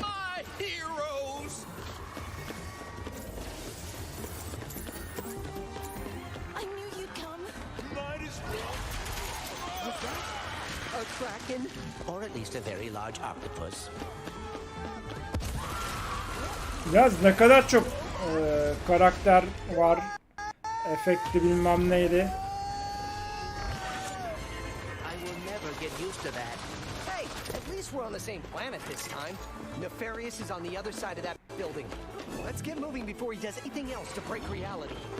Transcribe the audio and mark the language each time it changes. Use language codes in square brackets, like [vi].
[en] My heroes! I knew you'd come. Might as well. What's that? A kraken? Or at least a very large octopus. [tr] Yaz ne kadar çok karakter var. Efekti bilmem neydi. [en] I will never get used to that. Hey, at least we're on the same planet this time. Nefarious is on the other side of that building. Let's get moving before he does anything else to break reality.